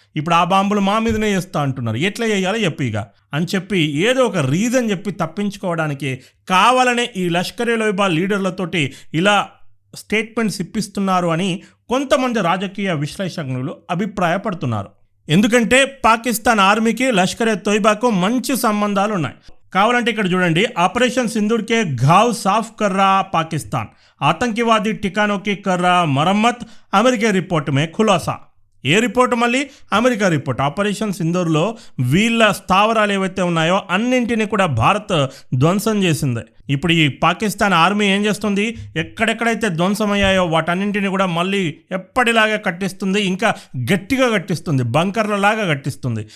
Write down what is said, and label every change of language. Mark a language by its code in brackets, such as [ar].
[te] ఇప్పుడు ఆ బాంబులు మా మీదనే చేస్తా అంటున్నారు, ఎట్లా చేయాలో చెప్పి ఇక అని చెప్పి ఏదో ఒక రీజన్ చెప్పి తప్పించుకోవడానికి కావాలనే ఈ లష్కరే తోయిబా లీడర్లతోటి ఇలా స్టేట్మెంట్స్ ఇప్పిస్తున్నారు అని కొంతమంది రాజకీయ విశ్లేషకులు అభిప్రాయపడుతున్నారు. ఎందుకంటే పాకిస్తాన్ ఆర్మీకి లష్కరే తోయిబాకు మంచి సంబంధాలు ఉన్నాయి. కావాలంటే ఇక్కడ చూడండి, [hi] ఆపరేషన్ సింధూర్ కే घाव साफ कर रहा पाकिस्तान, आतंकवादी ठिकानों की कर रहा मरम्मत, अमेरिकी रिपोर्ट में खुलासा. [te] ఏ రిపోర్ట్? మళ్ళీ అమెరికా రిపోర్ట్. ఆపరేషన్ సింధూర్లో వీళ్ళ స్థావరాలు ఏవైతే ఉన్నాయో అన్నింటినీ కూడా భారత్ ధ్వంసం చేసింది. ఇప్పుడు ఈ పాకిస్తాన్ ఆర్మీ ఏం చేస్తుంది? ఎక్కడెక్కడైతే ధ్వంసమయ్యాయో వాటన్నింటినీ కూడా మళ్ళీ ఎప్పటిలాగా కట్టిస్తుంది, ఇంకా గట్టిగా కట్టిస్తుంది, బంకర్లలాగా కట్టిస్తుంది.